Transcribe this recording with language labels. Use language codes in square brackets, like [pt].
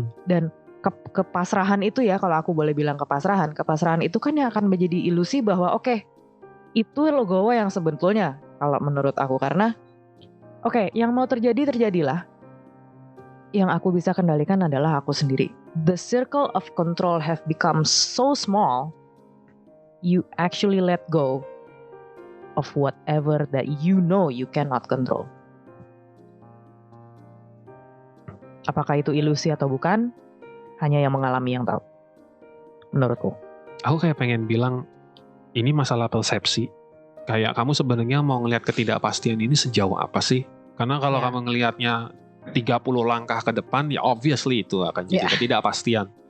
[id] Dan kepasrahan itu ya, kalau aku boleh bilang kepasrahan itu kan yang akan menjadi ilusi bahwa oke, itu logowo yang sebetulnya kalau menurut aku, karena oke, yang mau terjadi terjadilah. Yang aku bisa kendalikan adalah aku sendiri. [en] The circle of control have become so small, you actually let go of whatever that you know you cannot control. [id] Apakah itu ilusi atau bukan? Hanya yang mengalami yang tahu, menurutku. Aku kayak pengen bilang, ini masalah persepsi. Kayak kamu sebenarnya mau ngelihat ketidakpastian ini sejauh apa sih? Karena kalau kamu ngelihatnya 30 langkah ke depan, ya obviously itu akan jadi ketidakpastian.